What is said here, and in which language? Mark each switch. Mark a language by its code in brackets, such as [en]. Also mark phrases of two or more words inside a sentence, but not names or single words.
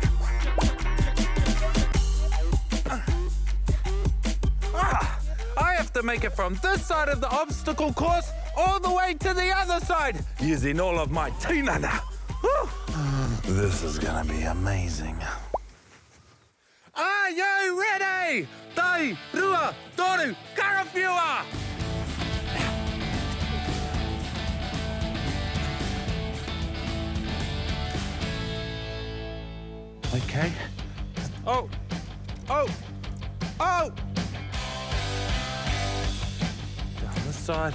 [en] I have to to make it from this side of the obstacle course all the way to the other side, using all of my tinana. Woo! This is gonna be amazing. Are you ready? [mi] Tai, rua, toru, karawhiua! [en] Okay. Oh! Oh! Oh! Down this side.